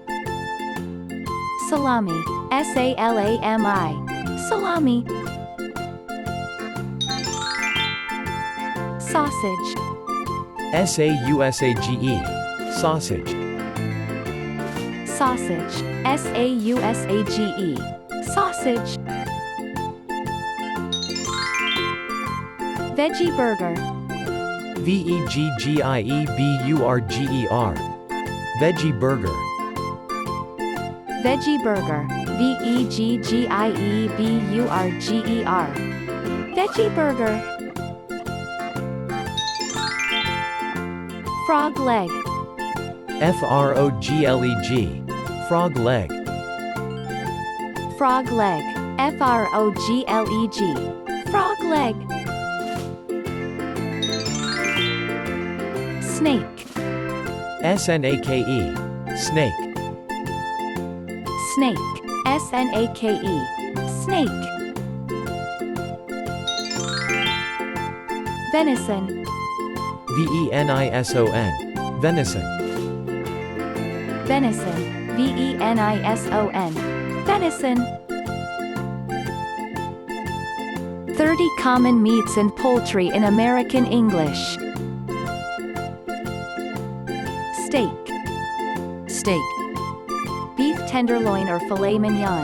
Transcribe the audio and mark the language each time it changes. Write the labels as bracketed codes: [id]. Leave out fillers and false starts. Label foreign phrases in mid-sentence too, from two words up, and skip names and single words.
[en] Salami. S-A-L-A-M-I. Salami. Sausage. Sausage. Sausage. Sausage. S-A-U-S-A-G-E. Sausage. Veggie Burger. Veggieburger. Veggie Burger. Veggie Burger. V-E-G-G-I-E-B-U-R-G-E-R. Veggie Burger. Frog leg. Frogleg. Frog leg. Frog leg. F-R-O-G-L-E-G. Frog leg. Snake. Snake. Snake. Snake. S-N-A-K-E. Snake. Venison. Venison. Venison. Venison. V-E-N-I-S-O-N. Venison. 30 common meats and poultry in American English. Steak. Steak. Beef tenderloin or [fr] filet mignon.